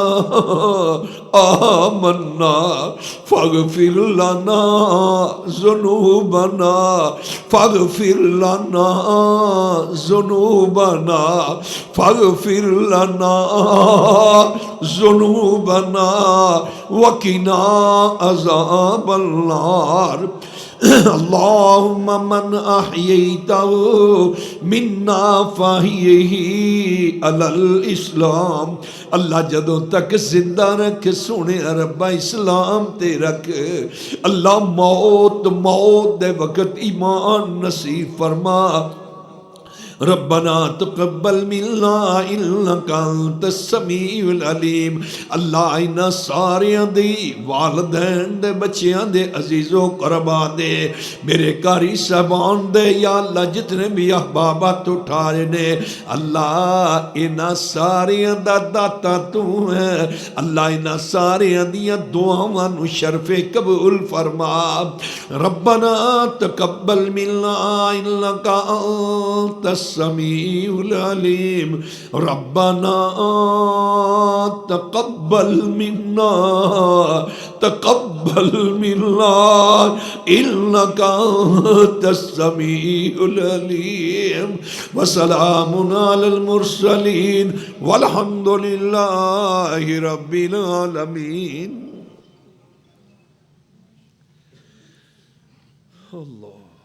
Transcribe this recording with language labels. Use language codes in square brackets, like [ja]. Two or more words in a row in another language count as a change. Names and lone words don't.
[ar] آمنا فاغفر لنا ذنوبنا فاغفر لنا ذنوبنا فاغفر لنا ذنوبنا وقنا عذاب النار اللہم من احییتہ منا فاحیہ علی الاسلام اللہ [pa] جدوں تک زندہ رکھ سونے ربا اسلام تے رکھ اللہ موت دے وقت ایمان نصیب فرما [ar] ربنا تقبل منا انک انت السمیع العلیم [pa] اللہ انہاں ساریاں دی والدین دے بچیاں دے عزیز و قربا دے میرے قاری صاحبان دے یا اللہ جتنے بھی احبابات اٹھارے نے اللہ انہاں ساریاں دا داتا تو ہے اللہ انہاں ساریاں دیاں دعاواں نو شرف قبول فرما [ar] ربنا تقبل منا انک انت السمیع العلیم ربنا تقبل منا انک انت السمیع العلیم وسلام علی المرسلین والحمد للہ رب العالمین اللہ